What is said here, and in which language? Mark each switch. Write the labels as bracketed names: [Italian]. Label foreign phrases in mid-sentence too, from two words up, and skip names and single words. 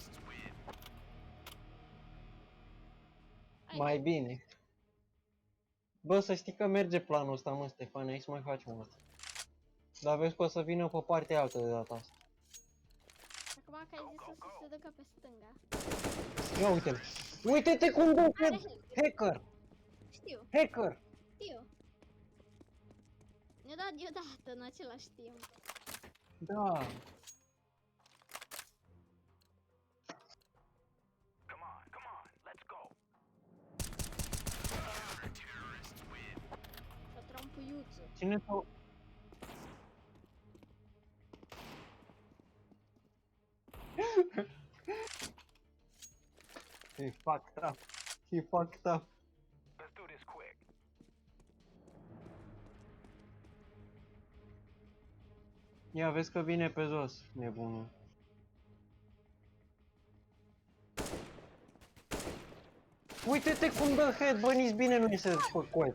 [Romanian] Mai bine. Bă, să știi că merge planul ăsta, mă, Stefan, hai să mai facem asta. Dar vezi că o să vină pe partea altă de data asta. Acum că ai zis să se ducă pe stânga. Ia uite-l. Uite-te cum dă Are head. head. Hacker! Știu, Hacker! știu. Ne-a dat deodată în același timp. Da. Să trampuiuță. Cine s-o... [English] He fucked up. He fucked up. [Romanian] Ia vezi că vine pe jos, nebunul. Uite-te cum dă head, bă, nici bine nu-i se spăcoat.